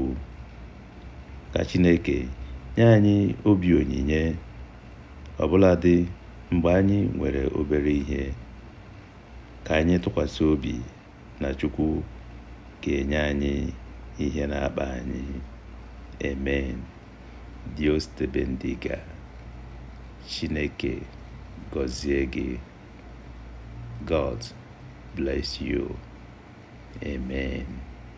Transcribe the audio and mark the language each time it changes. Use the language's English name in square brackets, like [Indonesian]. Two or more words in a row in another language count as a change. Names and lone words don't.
[Igbo] Ka Chineke nye anyị obi onyinye, ọbụladị mgbe anyị nwere obere ihe. Ka anyị tụkwasị obi na Chukwu ga-enye anyị ihe na-akpa anyị. [Spanish] Amen. Dios te bendiga. [Igbo] Chineke gọzie gị. [English] God bless you. Amen.